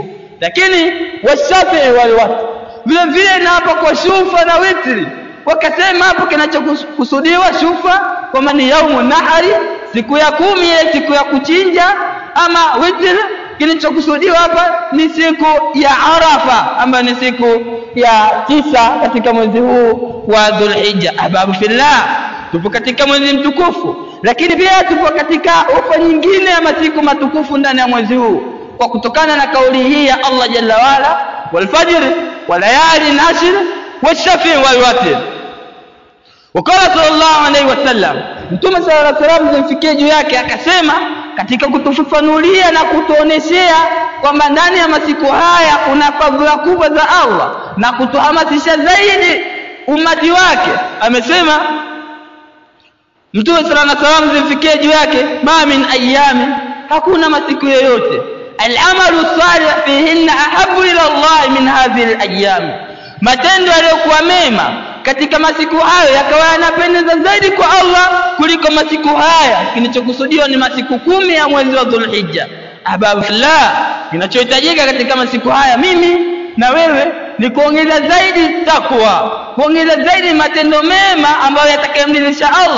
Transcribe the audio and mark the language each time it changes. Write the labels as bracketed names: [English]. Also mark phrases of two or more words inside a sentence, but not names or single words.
[Swahili] Lakini [Arabic] والشفع والوتر, [Swahili] vile vile na hapo kwa shufa na witri, wakasema hapo kinachokusudiwa shufa kwamba ni [Arabic] يوم النحر, [Swahili] siku ya 10 ile siku ya kuchinja, ama witri kinachokusudiwa hapa ni siku ya Arafa ambayo ni siku ya 9 katika mwezi huu wa Dhulhijja. [Arabic] أحباب في الله, [Swahili] tupo katika mwezi mtukufu, lakini pia tupo katika ofa nyingine ya masiku matukufu ndani ya mwezi huu, kwa kutokana na kauli hii ya Allah [Arabic] جل وعلا والفجر وليال عشر والشفع والوتر. وقال صلى الله عليه وسلم, [Swahili] Mtume [Arabic] صلى الله عليه وسلم [Swahili] zimfikie juu yake akasema katika kutufafanulia na kutuoneshea kwamba ndani ya masiku haya kuna fadhila kubwa za Allah na kutuhamasisha zaidi umati wake, amesema Mtume [Arabic] صلى الله عليه وسلم [Swahili] zimfikie juu yake, [Arabic] ما من أيام, [Swahili] hakuna masiku yoyote, [Arabic] العمل الصالح فيهن أحب إلى الله من هذه الأيام, [Swahili] matendo yaliyokuwa mema katika masiku hayo yakawa yanapendeza zaidi kwa Allah kuliko masiku haya. Kinachokusudiwa ni masiku 10 ya mwezi wa Dhulhijja. [Arabic] أحباب في الله, [Swahili] kinachohitajika katika masiku haya mimi na wewe ni kuongeza zaidi takwa, kuongeza zaidi matendo mema ambayo yatakayomridhisha Allah.